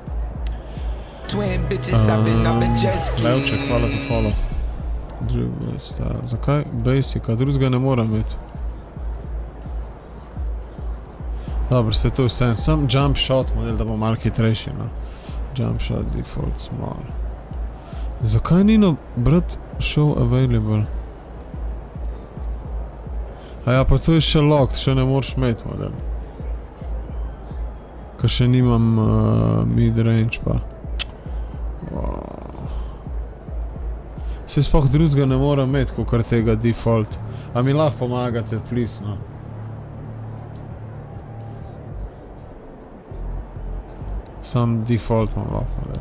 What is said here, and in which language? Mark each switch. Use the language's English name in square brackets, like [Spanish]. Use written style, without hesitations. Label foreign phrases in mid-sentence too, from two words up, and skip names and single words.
[Slovenian] Levček, hvala za follow. Zakaj? Basic, a drugega ne moram imeti. Dobro, se to vse, sam [English] jump shot [Slovenian] model, da bo malo hitrejši, no. [English] Jump shot, default, small. [Slovenian] Zakaj ni no, brat, [English] show available? [Slovenian] A ja, pa to je še locked, še ne moraš imeti model. Ko še nimam mid-range pa. Se sploh drugega ne moram imeti, kakor tega default. A mi lahko pomagate, please, no. Sam default imam lahko, da.